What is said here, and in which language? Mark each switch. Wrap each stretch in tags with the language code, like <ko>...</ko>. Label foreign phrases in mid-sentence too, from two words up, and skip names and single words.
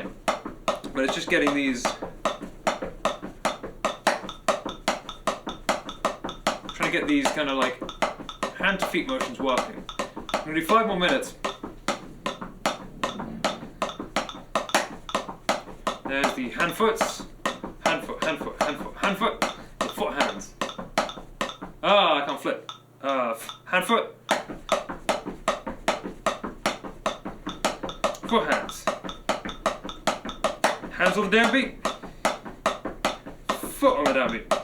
<en>But it's just getting these... trying to get these kind of like hand to feet motions working. I'm going to do 5 more minutes. There's the handfoots. Handfoot, handfoot, handfoot, handfoot. The foot hands. Ah, I can't flip. Handfoot. Foot hands. Hands on the downbeat. Foot on the downbeat.</en>